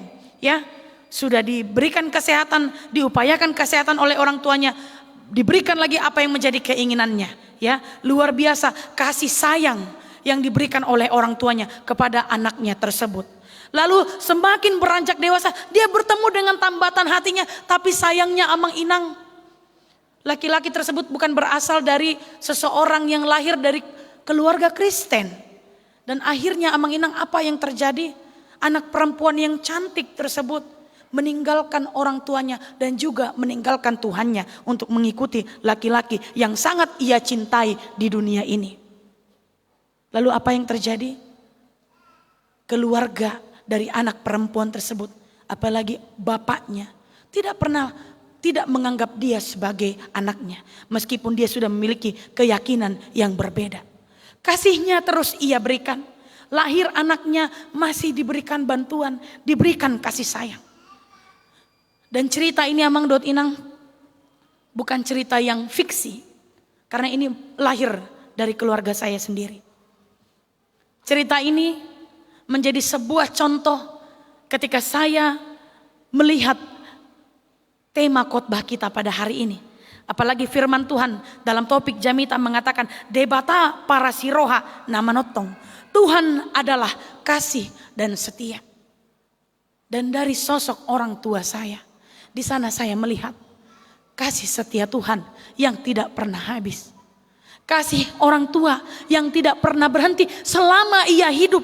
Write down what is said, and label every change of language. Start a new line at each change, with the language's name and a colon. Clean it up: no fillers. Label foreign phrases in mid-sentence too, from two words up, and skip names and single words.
Indonesian: Ya, sudah diberikan kesehatan, diupayakan kesehatan oleh orang tuanya, diberikan lagi apa yang menjadi keinginannya. Ya, luar biasa kasih sayang yang diberikan oleh orang tuanya kepada anaknya tersebut. Lalu semakin beranjak dewasa, dia bertemu dengan tambatan hatinya. Tapi sayangnya
Batak Toba: amang inang,
Indonesian: laki-laki tersebut bukan berasal dari seseorang yang lahir dari keluarga Kristen. Dan akhirnya
Batak Toba: amang inang
Indonesian: apa yang terjadi? Anak perempuan yang cantik tersebut meninggalkan orang tuanya dan juga meninggalkan Tuhannya untuk mengikuti laki-laki yang sangat ia cintai di dunia ini. Lalu apa yang terjadi? Keluarga dari anak perempuan tersebut, apalagi bapaknya, tidak menganggap dia sebagai anaknya, meskipun dia sudah memiliki keyakinan yang berbeda. Kasihnya terus ia berikan. Lahir anaknya masih diberikan bantuan, diberikan kasih sayang. Dan cerita ini
Batak Toba: amang dot inang
Indonesian: bukan cerita yang fiksi, karena ini lahir dari keluarga saya sendiri. Cerita ini menjadi sebuah contoh ketika saya melihat tema khotbah kita pada hari ini. Apalagi firman Tuhan dalam topik Jamita mengatakan
Batak Toba: debata para siroha namanotong.
Indonesian: Tuhan adalah kasih dan setia. Dan dari sosok orang tua saya, di sana saya melihat kasih setia Tuhan yang tidak pernah habis. Kasih orang tua yang tidak pernah berhenti selama ia hidup.